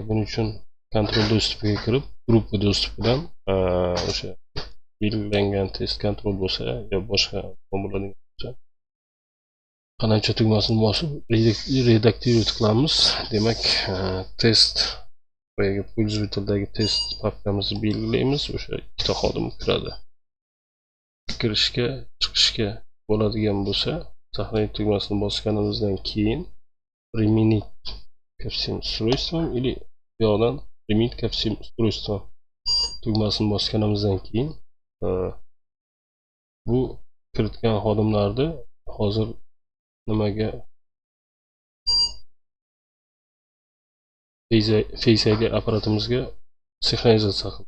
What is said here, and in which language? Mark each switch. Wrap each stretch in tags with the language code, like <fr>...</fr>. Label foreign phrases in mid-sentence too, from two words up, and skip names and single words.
<uz>Buning uchun kontrol dostupiga kirib, gruppa dostupidan o'sha belgilangan test kontrol bo'lsa yo boshqa bo'ladigan bo'lsa, qancha tugmasini bosib redaktivировать qilamiz. Demak, test boyagi pользовательdagi test papkamizni belgilaymiz. O'sha ikkita xodim kiradi. Kirishga, chiqishga bo'ladigan bo'lsa, сохранить tugmasini bosganimizdan keyin</uz> <ru>применить ко всем устройствам или</ru> <uz>bu yoqdan</uz> <ru>применить ко всем устройствам</ru> <uz>tugmasini bosganimizdan keyin bu kiritgan xodimlarni hozir nimaga Face ID apparatimizga sinxronizatsiya qildi.</uz>